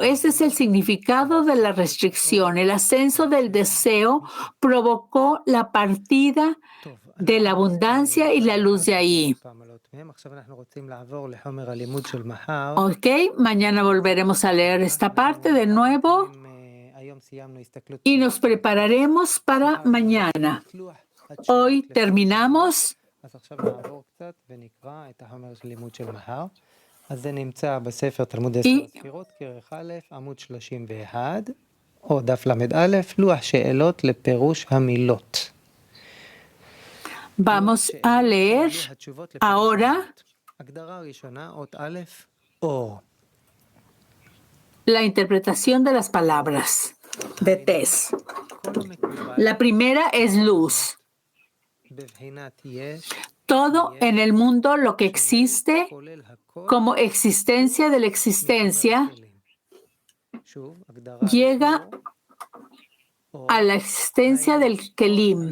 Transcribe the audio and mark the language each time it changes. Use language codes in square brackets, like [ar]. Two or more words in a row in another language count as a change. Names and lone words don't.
[es] Ese es el significado de la restricción. El ascenso del deseo provocó la partida de la abundancia y la luz de ahí. Ok, mañana volveremos a leer esta parte de nuevo y nos prepararemos para mañana. Hoy terminamos. [he] אז זה נמצא בספר תלמוד הספירות, כרך א', עמוד 31, או דף למד א', לוח שאלות לפירוש המילות. [es] Vamos a leer ahora [he] הגדרה ראשונה, אות א', אור. [es] la interpretación de las palabras de Tess. La primera es luz. Todo en el mundo lo que existe como existencia de la existencia llega a la existencia del Kelim.